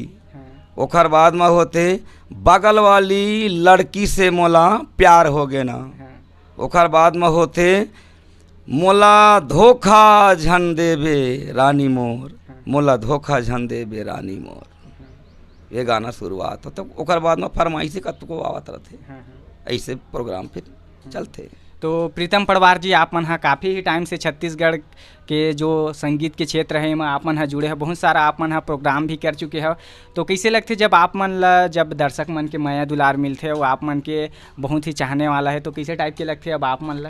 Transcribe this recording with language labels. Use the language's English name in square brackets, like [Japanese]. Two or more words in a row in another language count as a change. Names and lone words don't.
[Chhattisgarhi] ओखर बाद में होते बगल वाली लड़की से मोला प्यार हो गए ना। ओखर बाद में होते मोला धोखा झन देबे रानी मोर, मोला धोखा झन देबे रानी मोर, ये गाना शुरुआत हो। तो ओकर बाद में फरमाइशी कतको आवत रहते, ऐसे प्रोग्राम फिर चलते। तो प्रीतम पड़वार जी, आप मन हाँ काफ़ी ही टाइम से छत्तीसगढ़ के जो संगीत के क्षेत्र है में आप मन हाँ जुड़े हैं, बहुत सारा आप मन हाँ प्रोग्राम भी कर चुके हो। तो कैसे लगते जब आप मन ला, जब दर्शक मन के माया दुलार मिलते वो आप मन के बहुत ही चाहने वाला है, तो कैसे टाइप के लगते अब आप मन ला?